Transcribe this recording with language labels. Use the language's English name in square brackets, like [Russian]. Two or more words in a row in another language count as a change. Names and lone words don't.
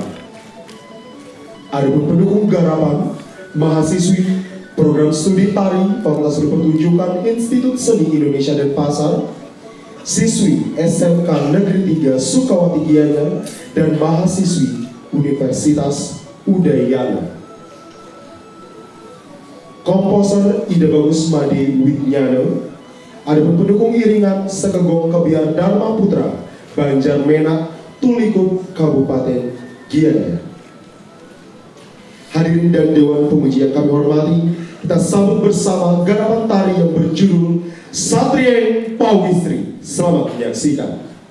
[Indonesian] Adapun pendukung garapan mahasiswi program studi tari Fakultas Seni Pertunjukan Institut Seni Indonesia Denpasar, siswi SMK Negeri 3 Sukawati Gianyar, dan mahasiswi Universitas Udayana. Komposer Ida Bagus Made Widnyana. Adapun pendukung iringan Sekegong Kebiar Dharma Putra Banjar Menak Tulikut Kabupaten Gianyar. Hadirin dan Dewan Pemuji yang kami hormati, kita sambut bersama garapan tari yang berjudul Satrien Pawistri. Selamat menyaksikan.